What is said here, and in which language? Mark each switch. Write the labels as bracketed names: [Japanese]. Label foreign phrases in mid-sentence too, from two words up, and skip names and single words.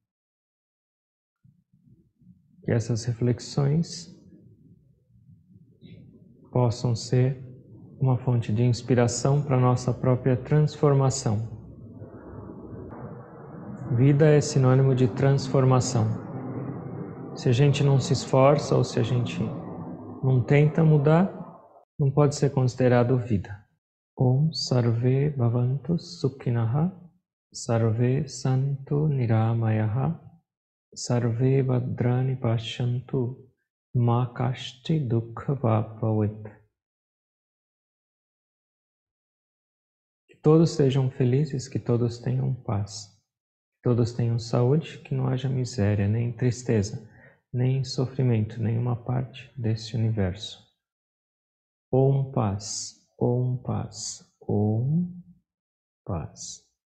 [Portuguese] Que essas reflexões possam ser uma fonte de inspiração para a nossa própria transformação. Vida é sinônimo de transformação. Se a gente não se esforça ou se a gente não tenta mudar, não pode ser considerado vida. [Sanskrit] ॐ सर्वे भवन्तु सुखिनः सर्वे सन्तु निरामयाः सर्वे भद्राणि पश्यन्तु मा कश्चिद् दुःख भाग्भवेत्. [Portuguese] Que todos sejam felizes, que todos tenham paz, que todos tenham saúde, que não haja miséria, nem tristeza, nem sofrimento, nenhuma parte desse universo. Om paz, Om paz, Om paz.